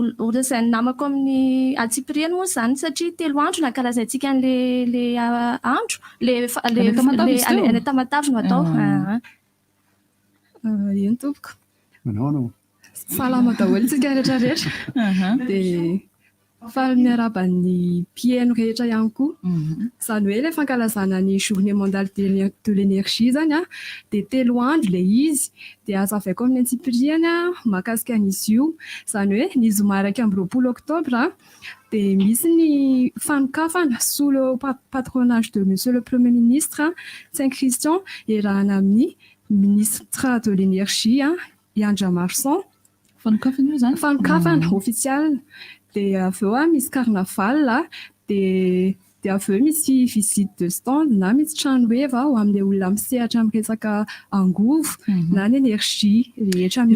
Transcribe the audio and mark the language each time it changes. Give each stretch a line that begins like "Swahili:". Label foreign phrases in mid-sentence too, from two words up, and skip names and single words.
Malagasy: Ohatr'izay namako amin'ny Antsipiriany moa zany satria 3 andro nankalazaintsika an'le andro le Tamatavy no atao. Eny tompoko. Manao salama daholo tsika rehetrarehetra dia fa miaraba ny mpiaino rehetra ihany koa izany hoe ilay fankalazana ny
French: journée mondiale de l'énergie
Malagasy: zany dia 3 andro ilay izy dia azavaiko amin'ny Antsipiriany mahakasika an'izy io izany hoe ny zoma 20 oktobra dia misy ny fanokafana
French: sous le patronage de monsieur le premier ministre
Malagasy: Saint Christian iarahana amin'ny
French: ministre de l'énergie
Malagasy: Yandra Marsan. Fanokafana io zany? Fanokafana official. Dia avy eo misy carnaval dia avy eo misy
French: visite de stand
Malagasy: na misy trano heva ho amin'ilay olona misehatra amin'ny resaka angovo na ny énergie rehetra mihitsy.